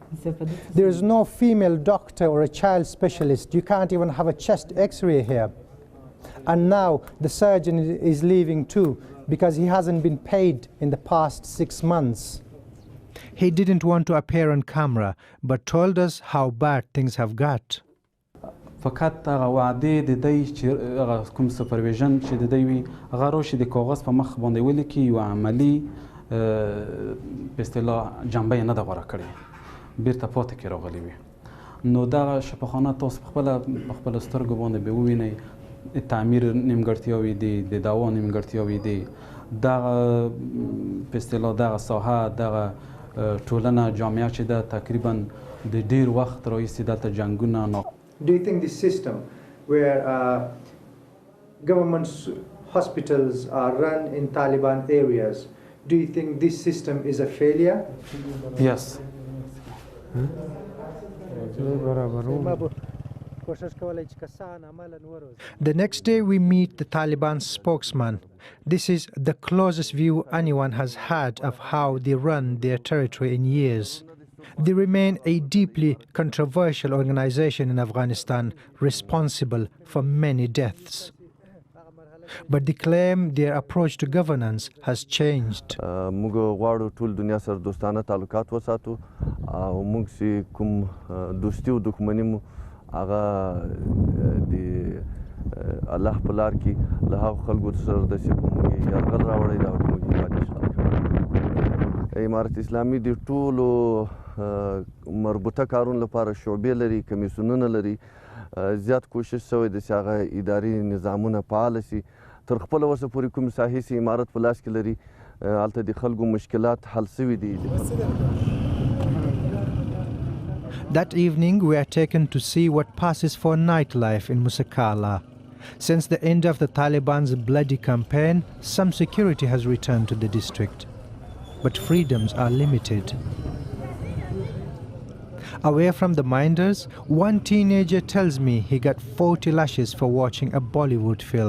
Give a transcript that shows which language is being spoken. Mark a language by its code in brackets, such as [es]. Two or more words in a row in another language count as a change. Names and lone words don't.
[en] There is no female doctor or a child specialist. You can't even have a chest x-ray here. And now the surgeon is leaving too because he hasn't been paid in the past 6 months. He didn't want to appear on camera, but told us how bad things have got. [ps] فقط هغه وعده د دې چې هغه کوم سپرویژن چې د دې وي هغه روشي د کاغذ په مخ باندې ولیکي یو عملی په اصطلاح جنبه نه د غوړه کړي بیرته پاتې کې راغلی وي نو دا شفاخانه تاسو خپل سترګو باندې به ووینئ تعمیر نیمګړتیاوې دي د دوا نیمګړتیاوې دي دغه په اصطلاح دغه ساحه دغه ټولنه جامعه چې ده تقریبا د ډیر وخت راهیسې دلته جنګونه [en] Do you think this system where government hospitals are run in Taliban areas, do you think this system is a failure? Yes. The next day we meet the Taliban spokesman. This is the closest view anyone has had of how they run their territory in years. They remain a deeply controversial organization in Afghanistan, responsible for many deaths. But they claim their approach to governance has changed. [ps] موږ غواړو ټول دنیا سره دوستانه تعلقات وساتو او موږ چې کوم دوستي او دښمني مو هغه د الله په لار کې له هغو خلکو سره د چې په موږ یرغل راوړی دا موږ پاتې شو امارت اسلامي د ټولو مربوطه کارونو لپاره شعبې لري کمیسیونونه لري زیات کوشش شوی دی چې هغه اداري نظامونه فعال شي تر خپله وسه پورې کوم ساحې چې امارت په لاس کې لري هلته د خلکو مشکلات حل شوي دي. [en] That evening we are taken to see what passes for nightlife in Musakala. Since the end of the Taliban's bloody campaign, some security has returned to the district. But freedoms are limited. Away from the minders, one teenager tells me he got 40 lashes for watching a Bollywood film.